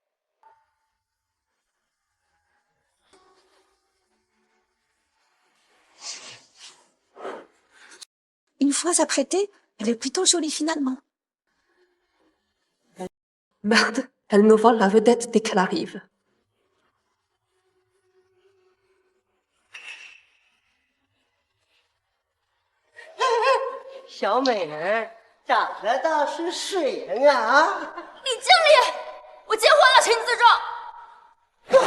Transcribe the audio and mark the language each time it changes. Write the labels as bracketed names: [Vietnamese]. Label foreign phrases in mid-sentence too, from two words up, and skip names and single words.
[French] Une fois apprêtée, elle est plutôt jolie finalement. Merde, elle nous vole la vedette dès qu'elle arrive. [Chinese] 小美人长得倒是水灵啊！李经理，我结婚了，请你自重。